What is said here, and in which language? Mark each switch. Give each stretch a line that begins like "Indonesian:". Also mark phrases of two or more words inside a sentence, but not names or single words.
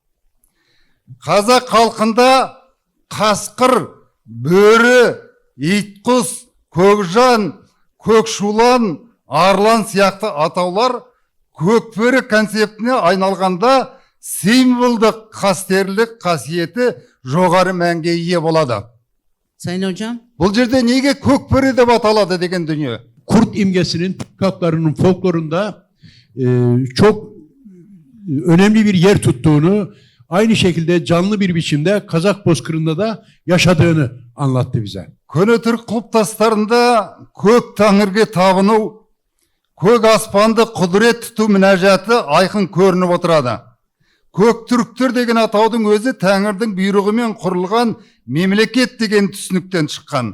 Kazakh: Қазақ халқында қасқыр, бөрі, итқұс, көкжан, көкшулан, арлан сияқты атаулар көкбөрі концептіне айналғанда символдық қастерлік қасиеті жоғары мәнге ие болады.
Turkish: Sayın hocam.
Kazakh: Бұл жерде неге көкбөрі деп аталады деген дүние?
Turkish: Kurt imgesinin Türk halklarının folklorunda çok önemli bir yer tuttuğunu, aynı şekilde canlı bir biçimde Kazak bozkırında da yaşadığını anlattı bize.
Kazakh: Көне түрік құлпытастарында көк тәңірге табыну, көк аспанды құдірет тұту мінәжаты айқын көрініп отырады. Көк түріктер деген атаудың өзі тәңірдің бұйрығымен құрылған мемлекет деген түсініктен шыққан.